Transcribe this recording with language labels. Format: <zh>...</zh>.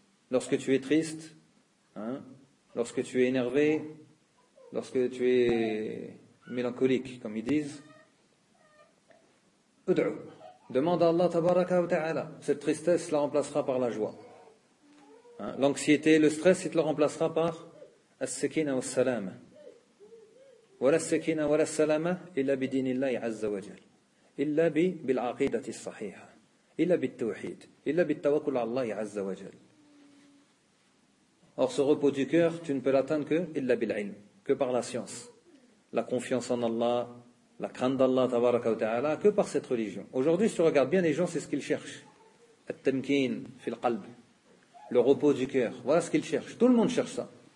<fr>Lorsque tu es triste, hein, lorsque tu es énervé, lorsque tu es mélancolique, comme ils disent, ud'u, demande à Allah tabaraka wa ta'ala. Cette tristesse la remplacera par la joie. Hein, l'anxiété, le stress, il te le remplacera par</fr> <ar>as-sakina wa salam. Wala as-sakina wala salama illa bidinillahi azza wa jal. إلا بالعقيدة الصحيحة إلا بالتوحيد إلا بالتوكل على الله عز وجل.</ar> <fr>Or, ce repos du cœur, tu ne peux l'atteindre que</fr> <ar>illa bil'ilm,</ar> <fr>que par la science. La confiance en Allah, la crainte d'Allah, tabaraka wa ta'ala, que par cette religion. Aujourd'hui, si tu regardes bien les gens, c'est ce qu'ils cherchent.</fr> <ar>At-tamkin fil qalb.</ar> <fr>Le repos du cœur. Voilà ce qu'ils cherchent. Tout le monde cherche ça.</fr>